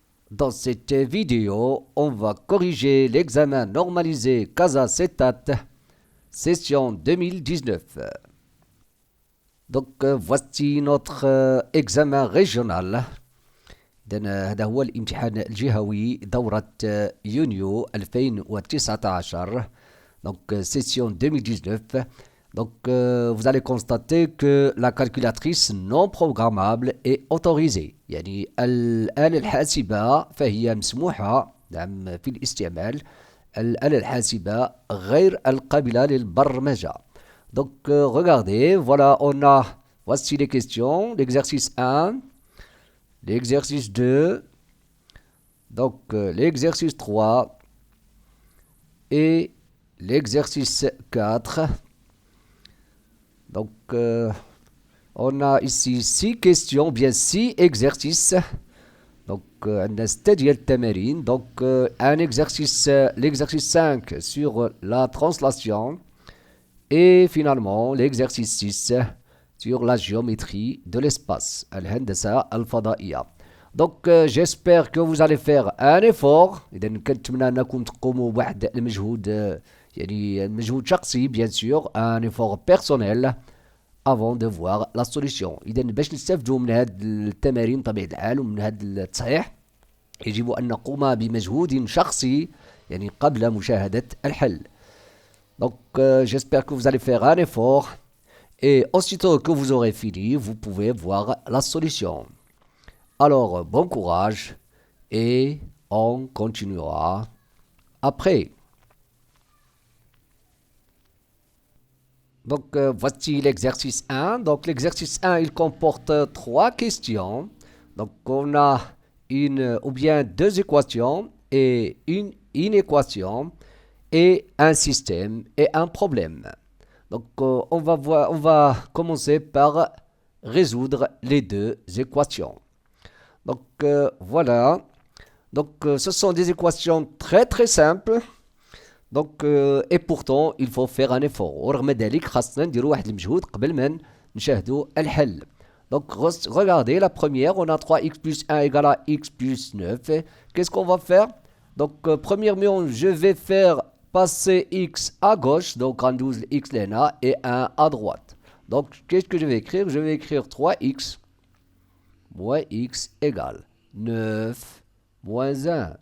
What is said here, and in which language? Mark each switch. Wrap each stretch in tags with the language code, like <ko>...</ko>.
<fr>Dans cette vidéo, on va corriger l'examen normalisé CASA CETAT, session 2019. Donc voici notre examen régional.</fr> <ar>هذا هو الامتحان الجهوي دورة يونيو 2019.</ar> <fr>Donc session 2019. Donc vous allez constater que la calculatrice non programmable est autorisée.</fr> <ar>يعني الآلة الحاسبة فهي مسموحة في الاستعمال. الآلة الحاسبة غير القابلة للبرمجة.</ar> <fr>Donc regardez, voilà, voici les questions. L'exercice 1, l'exercice 2, donc l'exercice 3 et l'exercice 4. Donc, on a ici 6 questions, bien 6 exercices. Donc, on a c'est-à-dire tamarin. Donc, un exercice, l'exercice 5 sur la translation. Et finalement, l'exercice 6 sur la géométrie de l'espace. Al-Handasa al-Fadaiya. Donc, j'espère que vous allez faire un effort.</fr> <ar>إذا كنتمنى أنكم تقوموا بواحد المجهود يعني مجهود شخصي</ar> <fr>bien sûr, un effort personnel avant de voir la solution.</fr> <ar>إذا باش نستفدوا من هذه التمارين طبيعة الحال ومن هذا التصحيح يجب أن نقوم بمجهود شخصي يعني قبل مشاهدة الحل.</ar> <fr>Donc j'espère que vous allez faire un effort et aussitôt que vous aurez fini, vous pouvez voir la solution. Alors bon courage et on continuera après. Donc voici l'exercice 1. Donc l'exercice 1, il comporte 3 questions. Donc on a une ou bien 2 équations et une inéquation et un système et un problème. Donc on va commencer par résoudre les 2 équations. Donc voilà. Donc ce sont des équations très très simples. Donc et pourtant il faut faire un effort.</fr> <ar>ورغم ذلك خاصنا نديروا واحد المجهود قبل ما نشاهدوا الحل.</ar> <fr>Donc regardez la première, on a 3x plus 1 égale à x plus 9. Qu'est-ce qu'on va faire? Donc premièrement, je vais faire passer x à gauche, donc en 12 x l'ena et 1 à droite. Donc qu'est-ce que je vais écrire? Je vais écrire 3x moins x égale 9 moins 1.</fr>